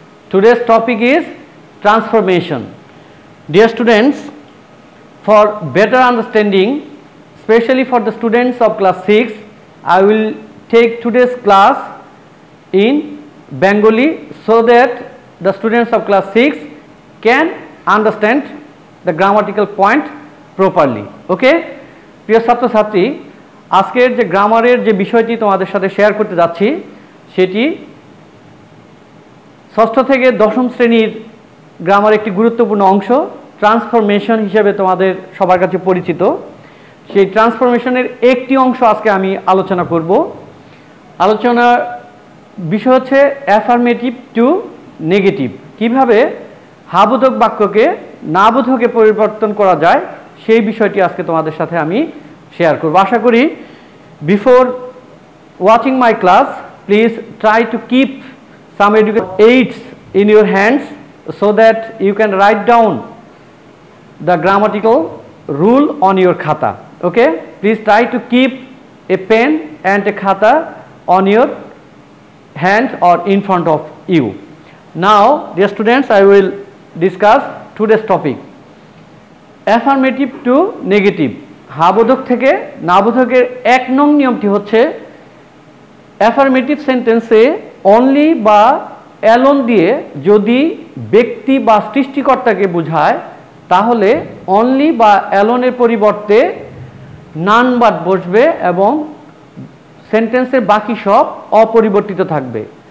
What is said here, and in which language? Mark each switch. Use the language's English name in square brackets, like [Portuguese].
[English] Today's topic is transformation. Dear students, for better understanding, especially for the students of class 6, I will take today's class in Bengali so that the students of class 6 can understand the grammatical point properly. Okay? [Bangla] প্রিয় ছাত্রছাত্রী, আজকের যে গ্রামারের যে বিষয়টি তোমাদের সাথে share করতে যাচ্ছি সেটি ষষ্ঠ থেকে দশম শ্রেণীর গ্রামার একটি গুরুত্বপূর্ণ অংশ, ট্রান্সফরমেশন হিসেবে তোমাদের সবার কাছে পরিচিত। সেই ট্রান্সফরমেশনের একটি অংশ আজকে আমি আলোচনা করব। আলোচনার বিষয় হচ্ছে অ্যাফার্মেটিভ টু নেগেটিভ, কিভাবে হাবোধক বাক্যকে নাবোধকে পরিবর্তন করা যায় সেই বিষয়টি আজকে তোমাদের সাথে আমি শেয়ার করব। আশা করি [English] Before watching my class, please try to keep some education aids in your hands so that you can write down the grammatical rule on your khata. Okay, please try to keep a pen and a khata on your hand or in front of you. Now, dear students, I will discuss today's topic. Affirmative to negative. [Bangla] হাবোধক থেকে নাবোধকের এক নং নিয়মটি হচ্ছে affirmative সেন্টেন্সে only বা alone দিয়ে যদি ব্যক্তি বা সৃষ্টিকর্তাকে বোঝায় তাহলে অনলি বা অ্যালোনের পরিবর্তে নান বাদ বসবে এবং সেন্টেন্সের বাকি সব অপরিবর্তিত থাকবে।